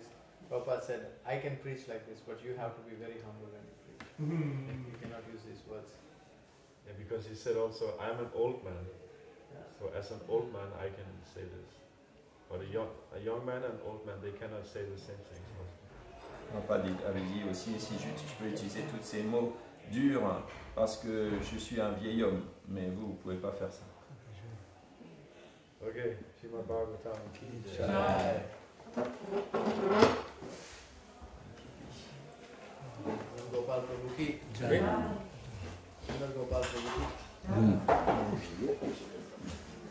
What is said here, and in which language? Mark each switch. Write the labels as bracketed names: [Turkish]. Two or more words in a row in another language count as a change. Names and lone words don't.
[English] Prabhupada said, I can preach like this, but you have to be very humble when you preach. You cannot use these words. Yeah, because he said also, I'm an old man. Yeah. So as an old man, I can say this. But a young man and old man, they cannot say the same things. [French] Prabhupada avait dit aussi, si je peux utiliser tous ces mots durs, parce que je suis un vieil homme, mais vous ne pouvez pas faire ça. [English] Okay, Srimad Bhagavatam. [Hindi] जय। गोपाल प्रभु की जय. सुंदर गोपाल प्रभु की जय.